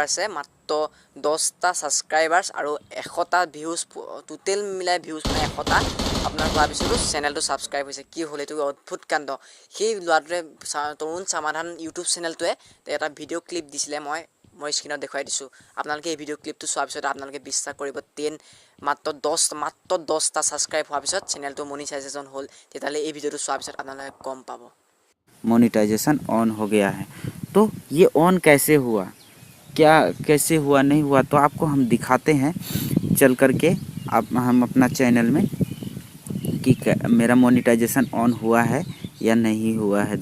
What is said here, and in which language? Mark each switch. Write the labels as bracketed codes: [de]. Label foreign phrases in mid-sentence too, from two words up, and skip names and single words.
[as] আছে মাত্ৰ 10টা ছাবস্ক্ৰাইবাৰ্ছ আৰু 100টা ভিউজ টোটেল মিলাই ভিউজ মানে 100টা আপোনাৰ হোৱাৰ পিছতো চেনেলটো ছাবস্ক্ৰাইব হৈছে কি হ'ল এইটো অদ্ভুত কাণ্ড সেই ল'ৰাটোৱে তৰুণ সমাধান ইউটিউব চেনেলটোৱে এটা ভিডিঅ' ক্লিপ দিছিলে মই স্ক্ৰীনত দেখুৱাই দিছোঁ আপোনালোকে এই ভিডিঅ' ক্লিপটো চোৱাৰ পিছত আপোনালোকে বিশ্বাস কৰিব মাত্ৰ 10টা ছাবস্ক্ৰাইব হোৱাৰ পিছত চেনেলটো মনিটাইজেশ্যন হ'ল তেতিয়াহ'লে এই ভিডিঅ'টো চোৱাৰ পিছত আপোনালোকে গম পাব [hi] मोनेटाइजेशन ऑन हो गया है। तो ये ऑन कैसे हुआ, क्या कैसे हुआ नहीं हुआ, तो आपको हम दिखाते हैं चल करके हम अपना चैनल में कि मेरा मोनेटाइजेशन ऑन हुआ है या नहीं हुआ है।